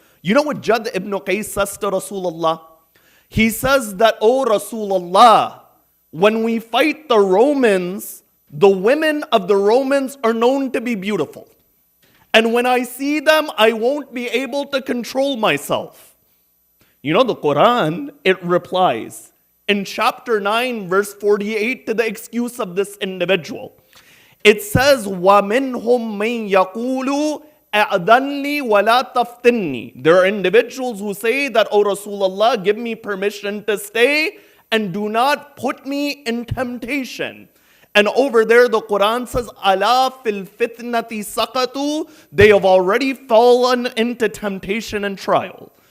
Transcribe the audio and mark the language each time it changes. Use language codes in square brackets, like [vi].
[en] You know what Jad ibn Qais says to Rasulullah? He says that, Oh Rasulullah, when we fight the Romans, the women of the Romans are known to be beautiful. And when I see them, I won't be able to control myself. You know, the Quran, it replies, in chapter 9, verse 48, to the excuse of this individual. It says, [ar] وَمِنْهُمْ مَنْ يَقُولُ أَعْذَنْ لِي وَلَا تَفْتِنِّي. [en] There are individuals who say that, Oh Rasulullah, give me permission to stay and do not put me in temptation. And over there, the Quran says, [ar] أَلَا فِي الْفِتْنَةِ سَقَطُوا. [en] They have already fallen into temptation and trial.